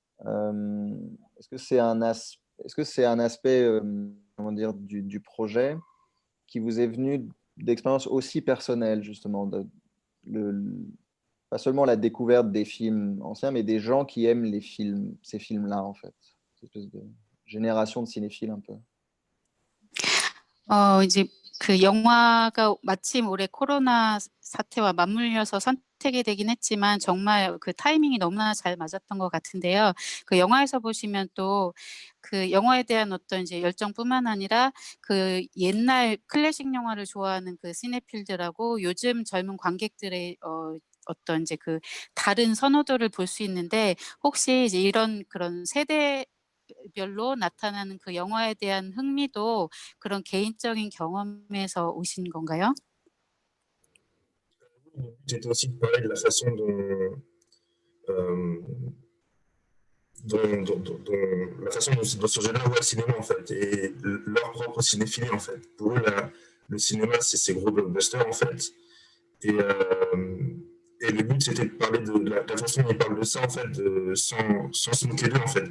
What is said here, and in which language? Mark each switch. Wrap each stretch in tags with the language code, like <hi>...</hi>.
<fr>Est-ce que c'est un aspect comment dire, du projet qui vous est venu d'expériences aussi personnelles, justement, pas seulement la découverte des films anciens, mais des gens qui aiment ces films-là, en fait. Cette espèce de génération de cinéphiles un peu.</fr> <ko>이제 그 영화가 마침 올해 코로나 사태와 맞물려서 선택이 되긴 했지만 정말 그 타이밍이 너무나 잘 맞았던 것 같은데요. 그 영화에서 보시면 또 그 영화에 대한 어떤 이제 열정뿐만 아니라 그 옛날 클래식 영화를 좋아하는 그 시네필들하고 요즘 젊은 관객들의 어떤 이제 그 다른 선호도를 볼 수 있는데, 혹시 이제 이런 그런 세대별로 나타나는 그 영화에 대한 흥미도 그런 개인적인 경험에서 오신 건가요?</ko> <fr>C'était aussi de parler de la façon euh, la façon dont ce jeu-là voit le cinéma en fait et leur propre cinéphilie en fait. Pour eux, le cinéma c'est ces gros blockbusters en fait. Et, euh, et le but c'était de parler de la façon dont ils parlent de ça en fait, sans se moquer d'eux en fait.</fr>